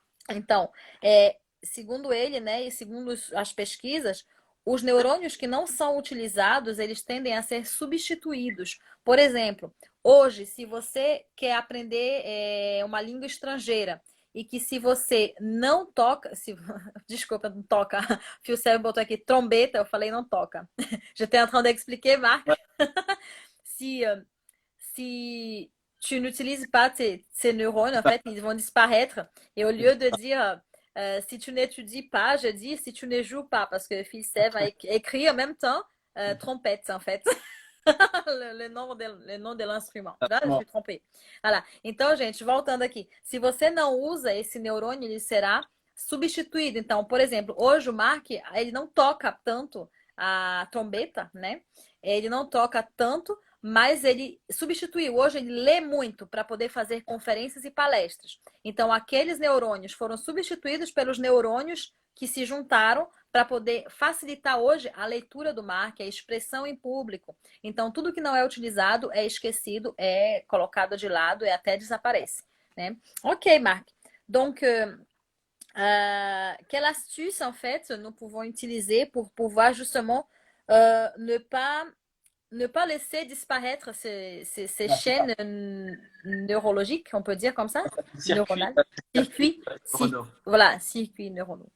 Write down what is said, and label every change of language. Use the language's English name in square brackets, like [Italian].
[Portuguese] Então, segundo ele, né, e segundo as pesquisas, os neurônios que não são utilizados, eles tendem a ser substituídos. Por exemplo, hoje, se você quer aprender uma língua estrangeira e que se você não toca, desculpa, não toca, o Fio Cérebro botou aqui trombeta, eu falei não toca. [French] J'étais en train d'expliquer, Marc. si, si tu n'utilises pas ces neurones, en fait, ils vont disparaître. Et au lieu de dire si tu n'étudies pas, je dis si tu ne joues pas, parce que Phil Sey va écrire en même temps trompette, en fait. Le nom de l'instrument. Ah, je suis trompée. Voilà. [Portuguese] Então, gente, voltando aqui. Se você não usa esse neurônio, ele será substituído. Então, por exemplo, hoje o Mark, ele não toca tanto a trombeta, né? Ele não toca tanto, mas ele substituiu. Hoje ele lê muito para poder fazer conferências e palestras. Então, aqueles neurônios foram substituídos pelos neurônios que se juntaram para poder facilitar hoje a leitura do Mark, a expressão em público. Então, tudo que não é utilizado é esquecido, é colocado de lado e até desaparece, né? Ok, Marc. [French] Donc, quelle astuce, en fait, nous pouvons utiliser pour pouvoir justement ne pas laisser disparaître ces chaînes neurologiques, on peut dire comme ça, neuronales, circuits, voilà, circuits neuronaux.